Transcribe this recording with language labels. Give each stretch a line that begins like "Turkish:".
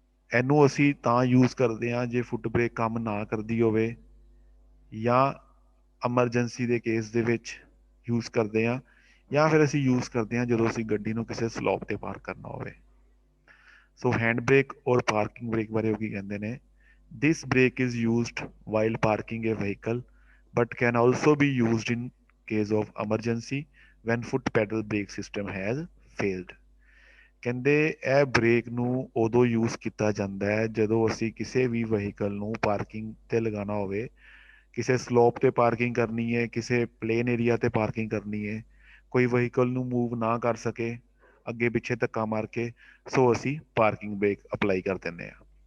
Punjabi: ਇਹਨੂੰ ਅਸੀਂ ਤਾਂ ਯੂਜ਼ ਕਰਦੇ ਹਾਂ ਜੇ ਫੁੱਟ ਬ੍ਰੇਕ ਕੰਮ ਨਾ ਕਰਦੀ ਹੋਵੇ, ਜਾਂ ਐਮਰਜੈਂਸੀ ਦੇ ਕੇਸ ਦੇ ਵਿੱਚ ਯੂਜ਼ ਕਰਦੇ ਹਾਂ, ਜਾਂ ਫਿਰ ਅਸੀਂ ਯੂਜ਼ ਕਰਦੇ ਹਾਂ ਜਦੋਂ ਅਸੀਂ ਗੱਡੀ ਨੂੰ ਕਿਸੇ ਸਲੋਪ ਤੇ ਪਾਰਕ ਕਰਨਾ ਹੋਵੇ। ਸੋ ਹੈਂਡ ਬ੍ਰੇਕ ਔਰ ਪਾਰਕਿੰਗ ਬ੍ਰੇਕ ਬਾਰੇ ਉਹ ਕੀ ਕਹਿੰਦੇ ਨੇ?
English: This brake is used while parking a vehicle but can also be used in case of emergency when foot pedal brake system has failed।
Punjabi: ਕਹਿੰਦੇ ਇਹ ਬ੍ਰੇਕ ਨੂੰ ਉਦੋਂ ਯੂਜ਼ ਕੀਤਾ ਜਾਂਦਾ ਹੈ ਜਦੋਂ ਅਸੀਂ ਕਿਸੇ ਵੀ ਵਹੀਕਲ ਨੂੰ ਪਾਰਕਿੰਗ ਤੇ ਲਗਾਉਣਾ ਹੋਵੇ, ਕਿਸੇ ਸਲੋਪ ਤੇ ਪਾਰਕਿੰਗ ਕਰਨੀ ਹੈ, ਕਿਸੇ ਪਲੇਨ ਏਰੀਆ ਤੇ ਪਾਰਕਿੰਗ ਕਰਨੀ ਹੈ, ਕੋਈ ਵਹੀਕਲ ਨੂੰ ਮੂਵ ਨਾ ਕਰ ਸਕੇ ਅੱਗੇ ਪਿੱਛੇ ਧੱਕਾ ਮਾਰ ਕੇ, ਸੋ ਅਸੀਂ ਪਾਰਕਿੰਗ ਬ੍ਰੇਕ ਅਪਲਾਈ ਕਰ ਦਿੰਦੇ ਹਾਂ।